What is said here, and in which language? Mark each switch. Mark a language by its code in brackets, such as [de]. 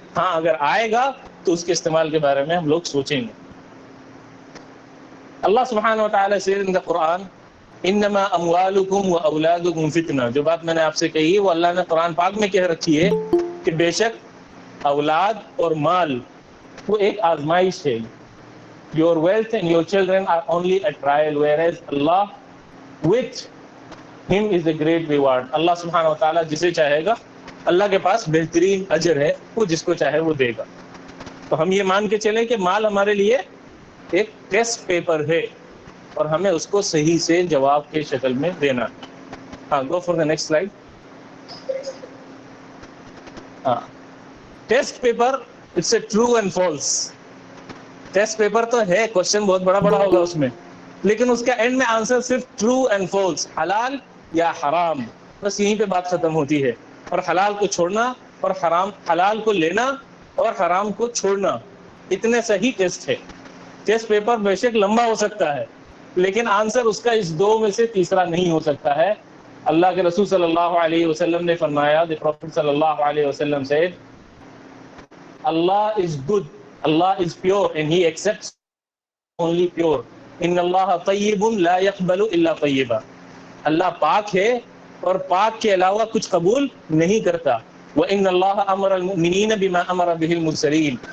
[ur] ہاں اگر آئے گا تو اس کے استعمال کے بارے میں ہم لوگ سوچیں گے. [ar] اللہ سبحانہ وتعالی [en] says in the Quran, [ar] انما اموالکم و اولادکم فتنہ. [ur] جو بات میں نے آپ سے کہی وہ اللہ نے قرآن پاک میں کہہ رکھی ہے کہ بے شک اولاد اور مال وہ ایک آزمائش ہے. [en] Your wealth and your children are only a trial, whereas Allah with him is a great reward. [ur] اللہ سبحانہ وتعالی جسے چاہے گا, اللہ کے پاس بہترین اجر ہے, وہ جس کو چاہے وہ دے گا. تو ہم یہ مان کے چلیں کہ مال ہمارے لیے ایک ٹیسٹ پیپر ہے اور ہمیں اس کو صحیح سے جواب کے شکل میں دینا. [en] ہاں, go for the next slide. ہاں, test paper it's a true and false. [ur] Test paper تو ہے, کوشچن بہت بڑا بڑا ہوگا اس میں, لیکن اس کا اینڈ میں آنسر صرف ٹرو اینڈ فالس, حلال یا حرام, بس یہیں پہ بات ختم ہوتی ہے. اور حلال کو چھوڑنا اور حلال کو لینا اور حرام کو چھوڑنا, اتنے صحیح ٹیسٹ ہے. ٹیسٹ پیپر بے شک لمبا ہو سکتا ہے, لیکن آنسر اس کا اس دو میں سے تیسرا نہیں ہو سکتا ہے. اللہ کے رسول صلی اللہ علیہ وسلم نے فرمایا, [en] the Prophet صلی اللہ علیہ وسلم said, Allah is good, Allah is pure and he accepts only pure. [ar] ان اللہ طیب لا يقبل الا طیبا. [ur] اللہ پاک ہے اور پاک کے علاوہ کچھ قبول نہیں کرتا. [ar] وان اللہ امر المؤمنین بما امر به المرسلین.